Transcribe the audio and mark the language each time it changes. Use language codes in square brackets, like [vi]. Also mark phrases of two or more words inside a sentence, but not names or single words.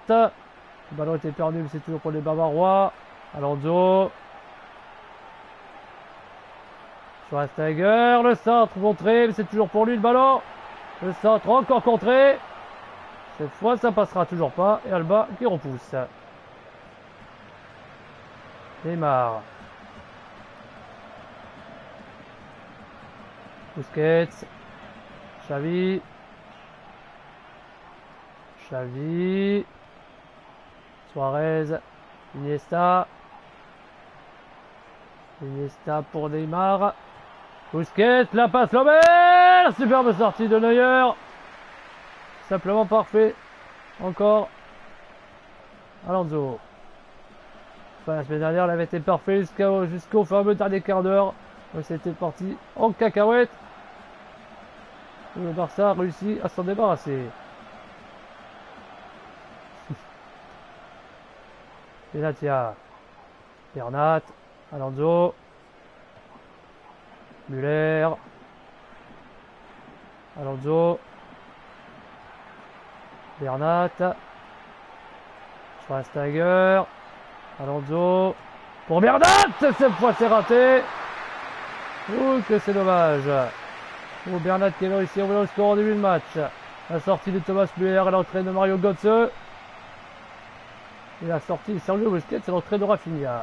[fr] Le ballon était perdu, mais c'est toujours pour les Bavarois. Alonso. Schweinsteiger. Le centre contré, mais c'est toujours pour lui le ballon. Le centre encore contré. Cette fois, ça passera toujours pas. Et Alba qui repousse. Neymar. Busquets. Xavi. Suarez. Iniesta pour Neymar. Busquets, la passe Lomel. Superbe sortie de Neuer. Simplement parfait. Encore. Alonso. Enfin, la semaine dernière, elle avait été parfait jusqu'au fameux dernier quart d'heure. C'était parti en cacahuète. Le Barça a réussi à s'en débarrasser. Benatia. Bernat. Alonso. Muller. Alonso. Bernat. Schweinsteiger. Alonso. Pour Bernat. Cette fois c'est raté. Ouh que c'est dommage. Oh, Bernat qui avait réussi à ouvrir le score en début de match. La sortie de Thomas Müller et l'entrée de Mario Götze. Et la sortie de Sergio Busquets et l'entrée de Rafinha.